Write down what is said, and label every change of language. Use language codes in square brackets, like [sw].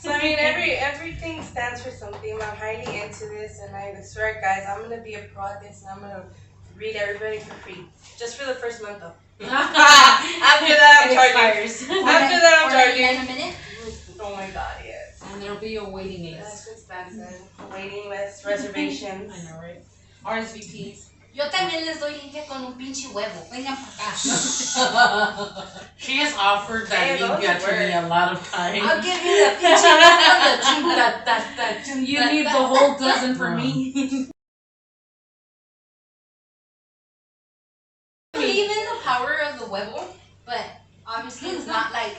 [en] So I mean, everything stands for something. I'm highly into this, and I swear, guys, I'm gonna be a pro at this, and I'm gonna read everybody for free, just for the first month, though. After that, I'm charging. After that, I'm charging. In a minute. Oh my God, yes. And there'll be a waiting list. That's expensive. Waiting list, reservations. I know, right? RSVPs. [es] Yo también les doy limpia con un pinche huevo. Vengan para acá. [en] She has offered that limpia to me a lot of times. I'll give you the [es] pinche huevo. [en] You need the whole dozen for me. I believe in the power of the huevo, but obviously it's not like.